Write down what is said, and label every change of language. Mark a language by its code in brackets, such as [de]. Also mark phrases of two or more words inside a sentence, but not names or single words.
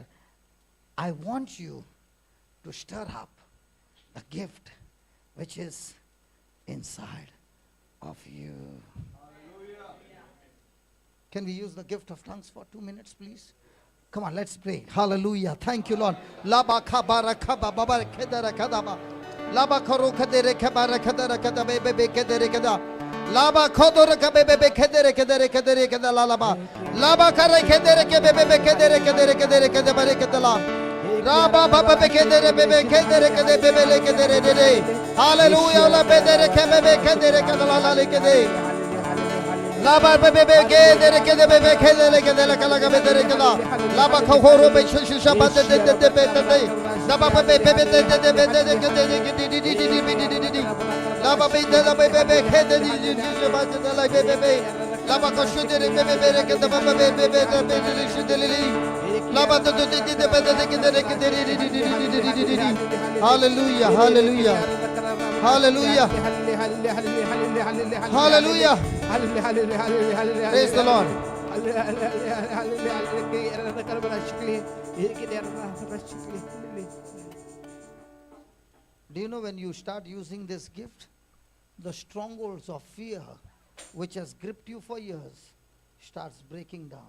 [en] I want you to stir up the gift which is inside of you. Hallelujah. Can we use the gift of tongues for 2 minutes, please? Come on, let's pray. Hallelujah. Thank you, Lord. Laba kabara kaba baba kedara kadaba. Laba koro kedere kabara kedara kadabe bebe kedere kada. Laba kodora kabe bebe kedere kada lalaba. Laba kare kedere kebe bebe kedere kadabare kadala. Raba baba bebe kedere bebe le kedere de. Hallelujah. La bedere kebe kedere kadala le kede. Laba bebe kedere bebe kedere kala kabe dere kala. Laba khoro be shisha bande de be. Laba bebe de Laba bebe kedere bande la bebe. Laba koshu dere bebe kedere Laba de Hallelujah, hallelujah. Hallelujah. Hallelujah. Praise the Lord. Do you know when you start using this gift, the strongholds of fear which has gripped you for years starts breaking down.